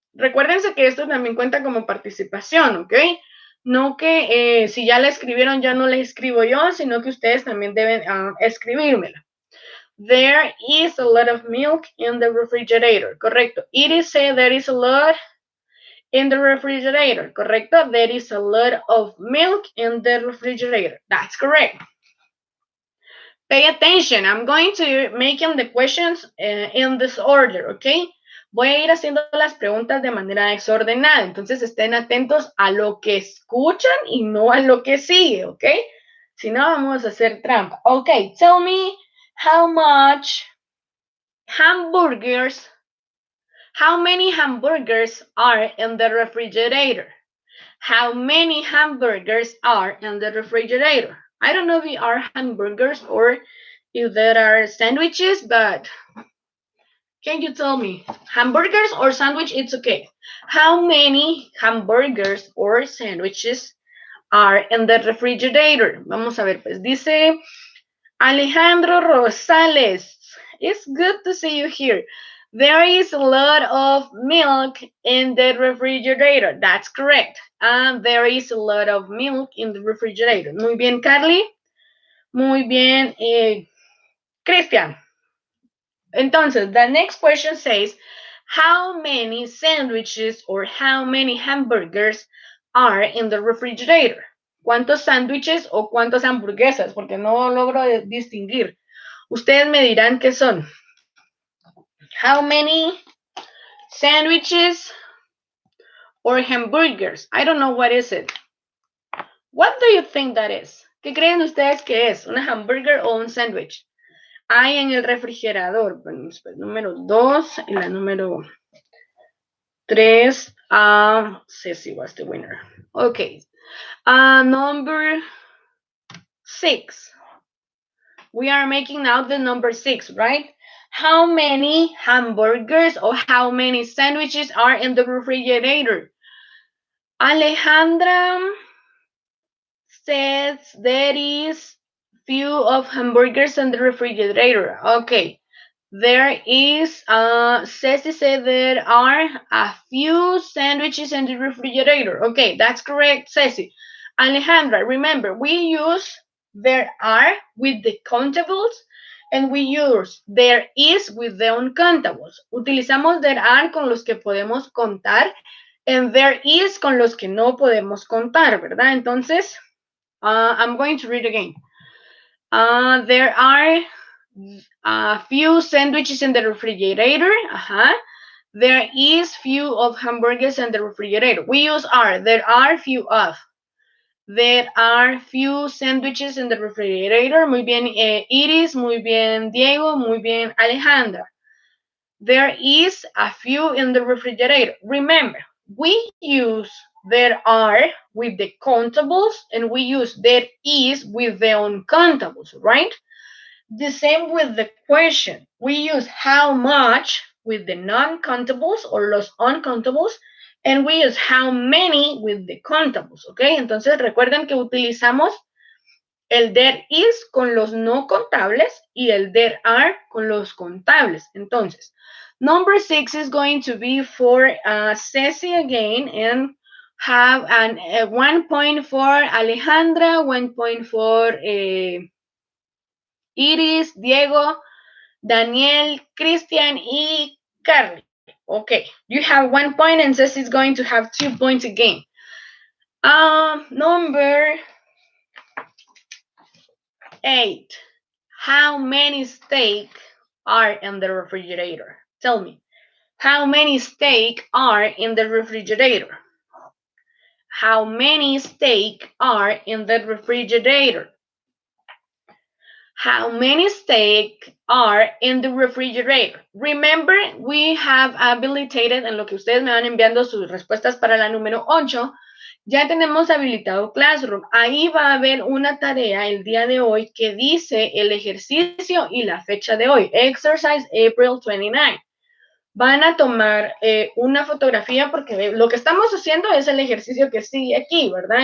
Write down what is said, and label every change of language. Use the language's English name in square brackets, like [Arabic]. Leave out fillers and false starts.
[Spanish] Recuérdense que esto también cuenta como participación, ¿ok? No que si ya la escribieron ya no la escribo yo, sino que ustedes también deben escribírmela. [English] There is a lot of milk in the refrigerator. Correcto. It is said there is a lot in the refrigerator. Correcto. There is a lot of milk in the refrigerator. That's correct. Pay attention. I'm going to make the questions in this order, ¿ok? [Spanish] Voy a ir haciendo las preguntas de manera desordenada. Entonces estén atentos a lo que escuchan y no a lo que sigue, ¿ok? Si no, vamos a hacer trampa. [English] Ok, tell me how much hamburgers, how many hamburgers are in the refrigerator? How many hamburgers are in the refrigerator? I don't know if they are hamburgers or if there are sandwiches, but can you tell me? Hamburgers or sandwich, it's okay. How many hamburgers or sandwiches are in the refrigerator? [Spanish] Vamos a ver, pues dice [English] Alejandro Rosales. It's good to see you here. There is a lot of milk in the refrigerator. That's correct. And there is a lot of milk in the refrigerator. [Spanish] Muy bien, [English] Carly. [Spanish] Muy bien, [English] Christian. Entonces, the next question says, how many sandwiches or how many hamburgers are in the refrigerator? [Spanish] ¿Cuántos sándwiches o cuántas hamburguesas? Porque no logro distinguir. Ustedes me dirán qué son. [English] How many sandwiches or hamburgers? I don't know what is it. What do you think that is? [Spanish] ¿Qué creen ustedes que es? ¿Una hamburger o un sándwich? Hay en el refrigerador. Bueno, número 2 y la número 3. [English] Ceci was the winner. Okay. Number 6. We are making now the number 6, right? How many hamburgers or how many sandwiches are in the refrigerator? Alejandra says there is few of hamburgers in the refrigerator. Okay. There is, Ceci said there are a few sandwiches in the refrigerator. Okay, that's correct, Ceci. Alejandra, remember, we use there are with the countables and we use there is with the uncountables. [Spanish] Utilizamos there are con los que podemos contar and there is con los que no podemos contar, ¿verdad? [English] Entonces, I'm going to read again. There are a few sandwiches in the refrigerator. There is few of hamburgers in the refrigerator. We use are. There are few of. There are few sandwiches in the refrigerator. [Spanish] Muy bien, Iris. Muy bien, Diego. Muy bien, Alejandra. [English] There is a few in the refrigerator. Remember, we use there are with the countables and we use there is with the uncountables, right? The same with the question. We use how much with the non-countables or los uncountables, and we use how many with the countables, ¿ok? [Spanish] Entonces recuerden que utilizamos el there is con los no contables y el there are con los contables. [English] Entonces, number 6 is going to be for Ceci again, and have an 1 point for Alejandra, 1 point for Iris, Diego, Daniel, Christian, y Carly. Okay, you have 1 point and Ceci is going to have 2 points again. Number 8. How many steak are in the refrigerator? Tell me. How many steak are in the refrigerator? How many steak are in the refrigerator? How many steak are in the refrigerator? Remember, we have habilitated, [Spanish] en lo que ustedes me van enviando sus respuestas para la número 8, ya tenemos habilitado Classroom. Ahí va a haber una tarea el día de hoy que dice el ejercicio y la fecha de hoy. [English] Exercise April 29. [Spanish] Van a tomar una fotografía porque lo que estamos haciendo es el ejercicio que sigue aquí, ¿verdad?